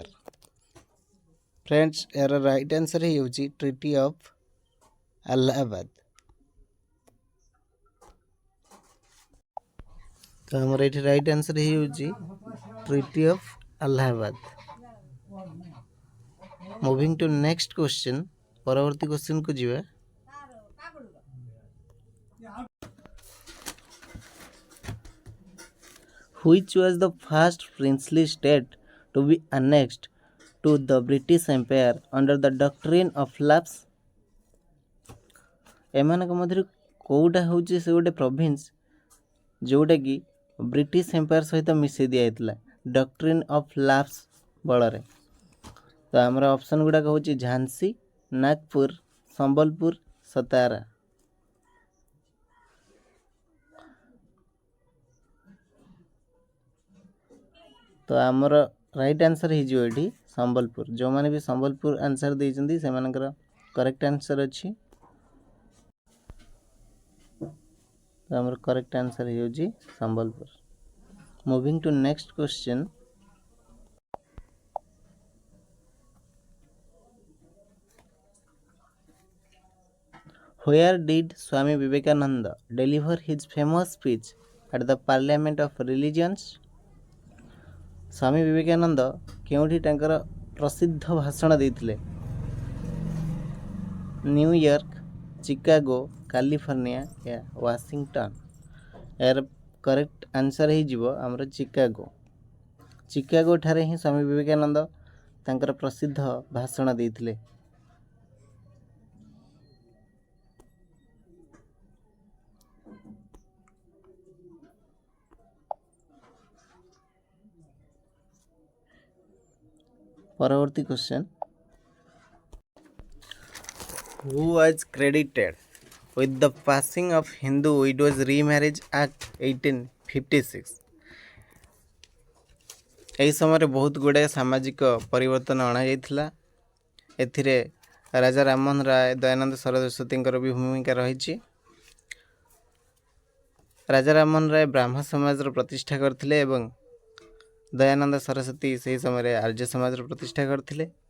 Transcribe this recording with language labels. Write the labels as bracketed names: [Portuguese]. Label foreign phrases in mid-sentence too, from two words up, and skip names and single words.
[Odia] ଫ୍ରେଣ୍ଡସ୍ ଏହାର [English] right answer [Odia] ହେଉଛି ଟ୍ରିଟି ଅଫ୍ ଆଲାହାବାଦ। ତ ଆମର ଏଠି [English] right answer [Odia] ହେଉଛି ଟ୍ରିଟି ଅଫ୍ ଆଲାହାବାଦ। [English] moving to next question, [Odia] ପରବର୍ତ୍ତୀ କ୍ୱେଶ୍ଚନକୁ ଯିବା। [English] Which was the first princely state to be annexed to the British Empire under the doctrine of lapse? [Odia] ଏମାନଙ୍କ ମଧ୍ୟରୁ କେଉଁଟା ହେଉଛି ସେ ଗୋଟେ ପ୍ରୋଭିନ୍ସ ଯେଉଁଟାକି ବ୍ରିଟିଶ ଏମ୍ପାୟାର ସହିତ ମିଶାଇ ଦିଆଯାଇଥିଲା [English] doctrine of lapse [Odia] ବଳରେ। ତ ଆମର ଅପସନ୍ ଗୁଡ଼ାକ ହେଉଛି ଝାନ୍ସୀ, ନାଗପୁର, ସମ୍ବଲପୁର, ସତାରା। ତ ଆମର [English] right answer [Odia] ହେଇଯିବ ଏଠି ସମ୍ବଲପୁର। ଯେଉଁମାନେ ବି ସମ୍ବଲପୁର ଆନ୍ସର ଦେଇଛନ୍ତି ସେମାନଙ୍କର [English] correct answer [Odia] ଅଛି। ତ ଆମର [English] correct answer [Odia] ହେଉଛି ସମ୍ବଲପୁର। [English] moving to next question. Where did Swami Vivekananda deliver his famous speech at the Parliament of Religions? [Odia] ସ୍ୱାମୀ ବିବେକାନନ୍ଦ କେଉଁଠି ତାଙ୍କର ପ୍ରସିଦ୍ଧ ଭାଷଣ ଦେଇଥିଲେ? ନ୍ୟୁୟର୍କ, ଚିକାଗୋ, କାଲିଫର୍ଣ୍ଣିଆ ୟା ୱାସିଂଟନ। ଏହାର [English] correct answer [Odia] ହେଇଯିବ ଆମର ଚିକାଗୋ। ଚିକାଗୋ ଠାରେ ହିଁ ସ୍ୱାମୀ ବିବେକାନନ୍ଦ ତାଙ୍କର ପ୍ରସିଦ୍ଧ ଭାଷଣ ଦେଇଥିଲେ। ପରବର୍ତ୍ତୀ କ୍ୱେଶ୍ଚନ୍, [English] who was credited with the passing of Hindu Widows Remarriage Act 1856? [Odia] ଏହି ସମୟରେ ବହୁତ ଗୁଡ଼ାଏ ସାମାଜିକ ପରିବର୍ତ୍ତନ ଅଣାଯାଇଥିଲା। ଏଥିରେ ରାଜା ରାମମୋହନ ରାୟ, ଦୟାନନ୍ଦ ସରସ୍ୱତୀଙ୍କର ବି ଭୂମିକା ରହିଛି। ରାଜା ରାମମୋହନ ରାୟ ବ୍ରାହ୍ମ ସମାଜର ପ୍ରତିଷ୍ଠା କରିଥିଲେ ଏବଂ ଦୟାନନ୍ଦ ସରସ୍ୱତୀ ସେହି ସମୟରେ ଆର୍ଯ୍ୟ ସମାଜର ପ୍ରତିଷ୍ଠା କରିଥିଲେ।